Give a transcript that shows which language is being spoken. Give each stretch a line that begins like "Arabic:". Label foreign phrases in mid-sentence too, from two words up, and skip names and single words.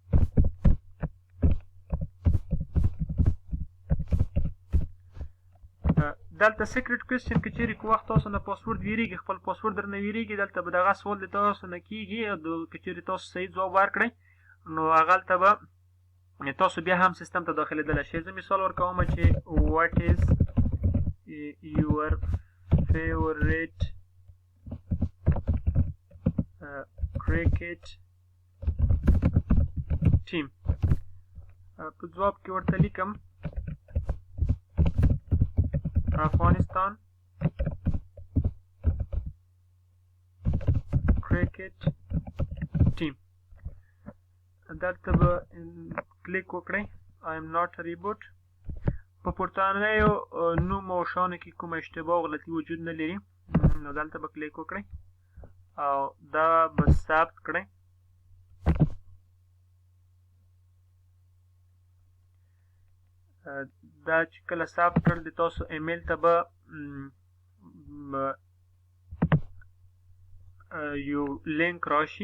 Pashto: دلته
English: secret question
Pashto: که چیرې که وخت تاسو نه پاسورد ویریږي، خپل پاسورد درنه ویریږي، دلته به دغه سوال د تاسو نه کېږي. که چیرې تاسو صحیح ځواب ورکړئ نو هغلته به تاسو بیا هم سیستم ته داخلېدلی شئ. زه مثال ورکوم چې
English: what is your favorite cricket team.
Pashto: په ځواب کې ورته لیکم افغانستان کرکټ ټیم. دلته به کلیک وکړئ
English: I am not a reboot.
Pashto: په پورتنیو نوم او شانو کې کومه اشتباه او غلطي وجود نه لري، نو دلته به کلیک وکړئ او دا به ثبت کړئ. دا چې کله ثبت کړل د تاسو ایمیل ته به یو لینک راشي.